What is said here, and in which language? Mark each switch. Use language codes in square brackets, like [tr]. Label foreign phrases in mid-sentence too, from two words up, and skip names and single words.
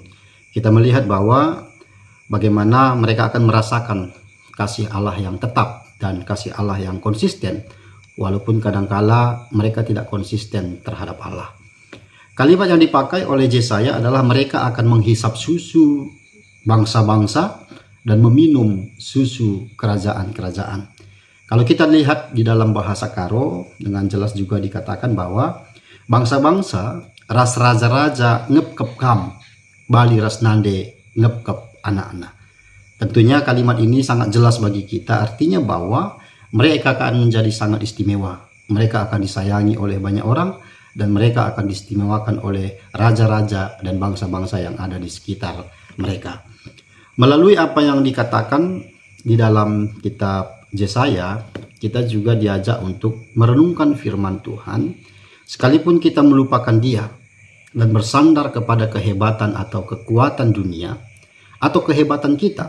[id] Kita melihat bahwa bagaimana mereka akan merasakan kasih Allah yang tetap dan kasih Allah yang konsisten, walaupun kadangkala mereka tidak konsisten terhadap Allah. Kalimat yang dipakai oleh Yesaya adalah mereka akan menghisap susu bangsa-bangsa dan meminum susu kerajaan-kerajaan. Kalau kita lihat di dalam bahasa Karo, dengan jelas juga dikatakan bahwa [btx] bangsa-bangsa ras raja-raja ngepkep kam, bali ras nande ngepkep anak-anak. [id] Tentunya kalimat ini sangat jelas bagi kita, artinya bahwa mereka akan menjadi sangat istimewa. Mereka akan disayangi oleh banyak orang dan mereka akan diistimewakan oleh raja-raja dan bangsa-bangsa yang ada di sekitar mereka. Melalui apa yang dikatakan di dalam kitab Yesaya, kita juga diajak untuk merenungkan firman Tuhan, sekalipun kita melupakan Dia dan bersandar kepada kehebatan atau kekuatan dunia atau kehebatan kita.